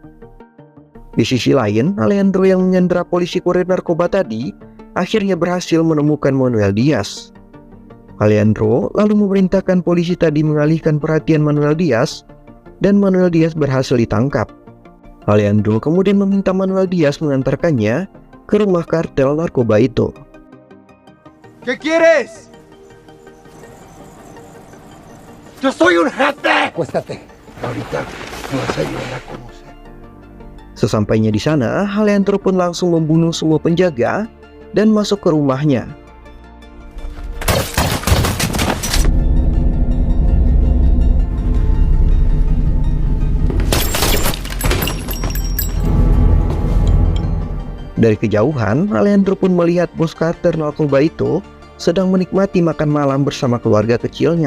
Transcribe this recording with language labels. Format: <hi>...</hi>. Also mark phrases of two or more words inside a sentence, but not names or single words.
<id>Di sisi lain, Alejandro yang menyandera polisi kurir narkoba tadi, akhirnya berhasil menemukan Manuel Diaz. Alejandro lalu memerintahkan polisi tadi mengalihkan perhatian Manuel Diaz, dan Manuel Diaz berhasil ditangkap. Alejandro kemudian meminta Manuel Diaz mengantarkannya ke rumah kartel narkoba itu.</id> <es>¿Qué quieres? ¡Yo soy un jefe! Acuéstate. Ahorita me vas a ayudar a conocer.</es> <id>Sesampainya di sana, Alejandro pun langsung membunuh semua penjaga dan masuk ke rumahnya. Dari kejauhan, Alejandro pun melihat bos kartel narkoba itu sedang menikmati makan malam bersama keluarga kecilnya.</id>